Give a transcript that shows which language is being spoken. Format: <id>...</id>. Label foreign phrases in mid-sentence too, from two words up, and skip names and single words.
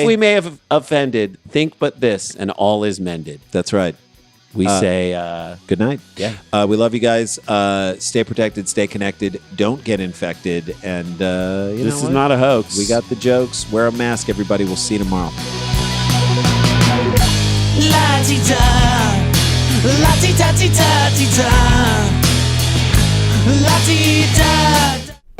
<en>If we may have offended, think but this, and all is mended. That's right. We say good night. Yeah. We love you guys. Stay protected, stay connected. Don't get infected. And this is not a hoax. We got the jokes. Wear a mask, everybody. We'll see you tomorrow. La-ti-da, la-ti-da-ti-da-ti-da, la-ti-da.</en>